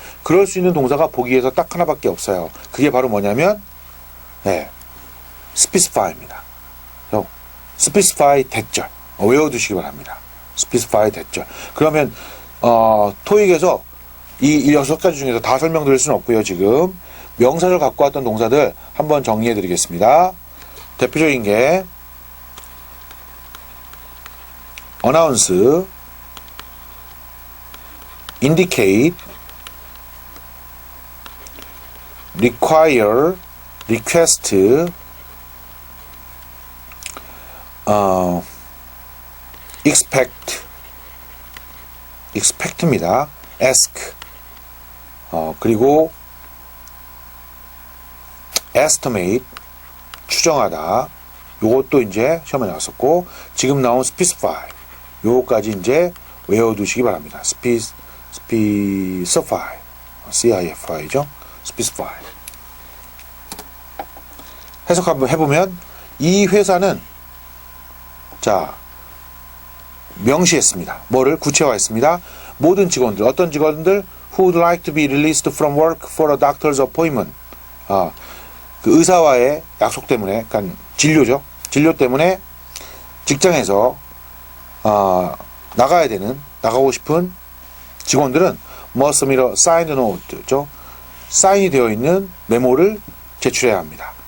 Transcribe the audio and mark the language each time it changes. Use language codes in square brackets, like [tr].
[ko] 그럴 수 있는 동사가 보기에서 딱 하나밖에 없어요. 그게 바로 뭐냐면 specify입니다. specify 대절 외워두시기 바랍니다. specify 대절. 그러면 토익에서 이 6가지 중에서 다 설명드릴 수는 없고요. 지금 명사절 갖고 왔던 동사들 한번 정리해 드리겠습니다. 대표적인 게 announce, indicate, require, request, expect입니다. ask. 그리고 estimate, 추정하다. 요것도 이제 시험에 나왔었고, 지금 나온 specify. 요거까지 이제 외워두시기 바랍니다. specify. CIFI죠. specify. 해석 한번 해보면, 이 회사는, 자, 명시했습니다. 뭐를 구체화했습니다. 모든 직원들, 어떤 직원들, [en] who would like to be released from work for a doctor's appointment. [ko] 그 의사와의 약속 때문에, 그러니까 진료죠. 진료 때문에 직장에서 나가고 싶은 직원들은 [en] must submit a signed note [ko] 죠. 사인이 되어 있는 메모를 제출해야 합니다.